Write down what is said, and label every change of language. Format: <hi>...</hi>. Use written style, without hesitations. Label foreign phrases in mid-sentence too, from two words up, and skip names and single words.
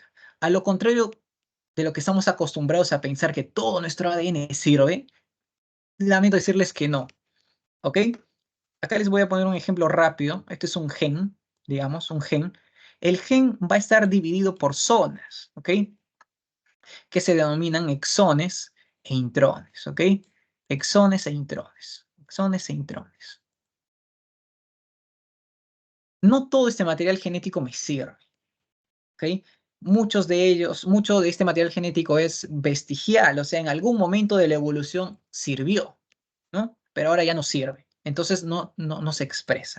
<es>A lo contrario de lo que estamos acostumbrados a pensar que todo nuestro ADN sirve, lamento decirles que no. ¿Ok? Acá les voy a poner un ejemplo rápido. Este es un gen, digamos, un gen. El gen va a estar dividido por zonas, ¿ok? Que se denominan exones e intrones, ¿ok? Exones e intrones. Exones e intrones. No todo este material genético me sirve, ¿ok? Mucho de este material genético es vestigial, o sea, en algún momento de la evolución sirvió, ¿no? Pero ahora ya no sirve, entonces no se expresa.</es>